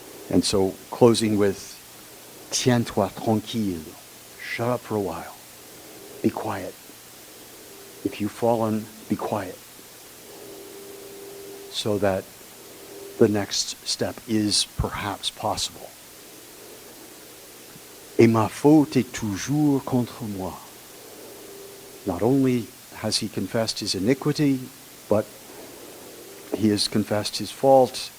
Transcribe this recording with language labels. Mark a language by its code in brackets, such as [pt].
[en] And so closing with, [fr] tiens-toi tranquille, [en] shut up for a while, be quiet. If you've fallen, be quiet. So that the next step is perhaps possible. [fr] Et ma faute est toujours contre moi. [en] Not only has he confessed his iniquity, but he has confessed his fault.